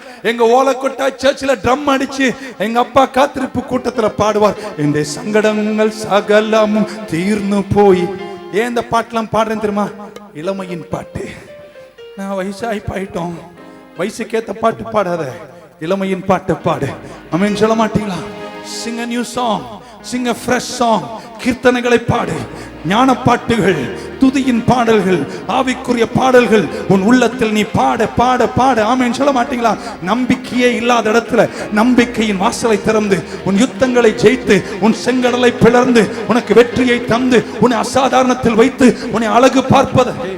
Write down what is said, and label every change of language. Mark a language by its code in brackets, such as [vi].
[ta] எங்க ஓலக்கொட்டா சர்ச்சில் ட்ரம் அடிச்சு எங்க அப்பா காத்திருப்பு கூட்டத்துல பாடுவார், என்னுடைய சங்கடங்கள் சகலமும் தீர்ந்து போய். ஏன் இந்த பாட்டெல்லாம் பாடுறேன் தெரியுமா? இளமையின் பாட்டு. நான் வயசாகி போயிட்டோம், வயசுக்கேத்த பாட்டு பாடாத, இளமையின் பாட்டு பாடு. அமேன் சொல்ல மாட்டீங்களா? [en] Sing a new song, sing a fresh song. [ta] கீர்த்தனைகளை பாடு, ஞான பாட்டுகள், துதியின் பாடல்கள், ஆவிக்குரிய பாடல்கள் உன் உள்ளத்தில் நீ பாட பாட பாட. ஆமென் சொல்ல மாட்டீங்களா? நம்பிக்கையே இல்லாத இடத்துல நம்பிக்கையின் வாசலை திறந்து, உன் யுத்தங்களை ஜெயித்து, உன் செங்கடலை பிளர்ந்து, உனக்கு வெற்றியை தந்து, உன்னை அசாதாரணத்தில் வைத்து, உன்னை அழகு பார்ப்பது.